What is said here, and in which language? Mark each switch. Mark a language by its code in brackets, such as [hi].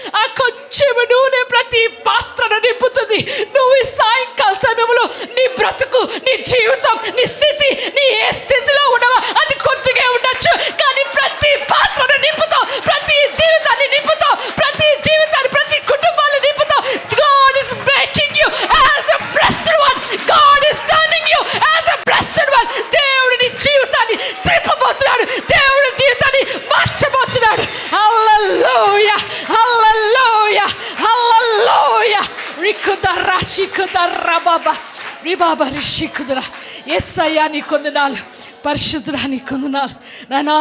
[te] ఆ కొంచెం నూనె ప్రతి పాత్రను నింపుతుంది. నువ్వు ఈ సాయంకాల సమయంలో నీ బ్రతుకు, నీ జీవితం, నీ స్థితి, నీ ఏ స్థితిలో ఉండవా అది కొద్దిగా ఉండొచ్చు, కానీ ప్రతి పాత్రను నింపుతావు, ప్రతి జీవితాన్ని నింపుతావు, ప్రతి జీవితాన్ని, ప్రతి కుటుంబాన్ని నింపుతావు. [en] God is making you as a blessed one. God is turning you as a blessed one. [te] దేవుడు నీ జీవితాన్ని త్రిప్పబోతున్నాడు, దేవుడి జీవితాన్ని మార్చబోతున్నాడు. హల్లెలూయా, హల్లెలూయా, హల్లెలూయా. రికుదరా షికుదరా బాబా రిబాబా రిషికుదరా. యేసయ్యా నీ కొందనాలు, పరిశుద్ధుడా నీ కొందనాలు నాయనా.